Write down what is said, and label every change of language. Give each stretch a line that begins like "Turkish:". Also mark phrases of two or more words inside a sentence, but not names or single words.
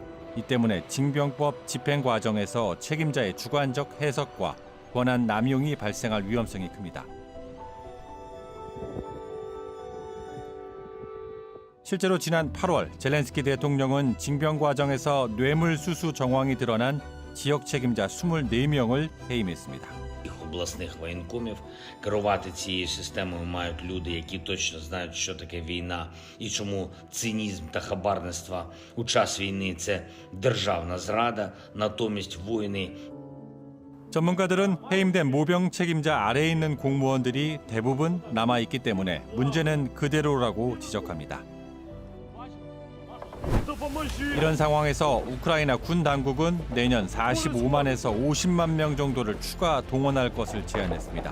Korean: 이 때문에 징병법 집행 과정에서 책임자의 주관적 해석과 권한 남용이 발생할 위험성이 큽니다. 실제로 지난 8월 젤렌스키 대통령은 징병 과정에서 뇌물수수 정황이 드러난 지역 책임자 24명을 해임했습니다.
Ukrainian: Обласних воєнкомів керувати цією системою мають люди, які точно знають, що таке війна і чому цинізм та хабарництво у час війни – це державна зрада, натомість воїни.
Korean: 전문가들은 해임된 모병 책임자 아래에 있는 공무원들이 대부분 남아있기 때문에 문제는 그대로라고 지적합니다. 이런 상황에서 우크라이나 군 당국은 내년 45만에서 50만 명 정도를 추가 동원할 것을 제안했습니다.